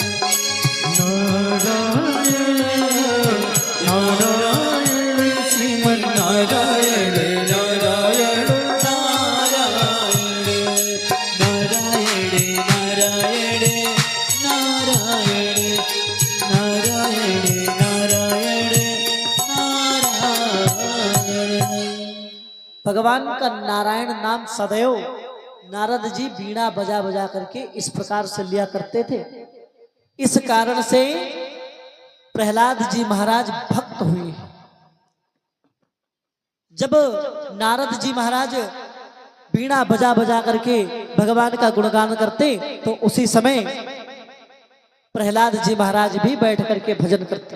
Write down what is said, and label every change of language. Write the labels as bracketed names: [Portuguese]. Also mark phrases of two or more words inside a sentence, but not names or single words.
[Hindi] नारायण श्रीमन नारायण नारायण नारायण नारायण नारायण नारायण नारायण नारायण नारायण। भगवान का नारायण नाम सदैव नारद जी बीणा बजा बजा करके इस प्रकार से लिया करते थे। इस कारण से प्रहलाद जी महाराज भक्त हुए। जब नारद जी महाराज बीणा बजा बजा करके भगवान का गुणगान करते तो उसी समय प्रहलाद जी महाराज भी बैठ करके भजन करते।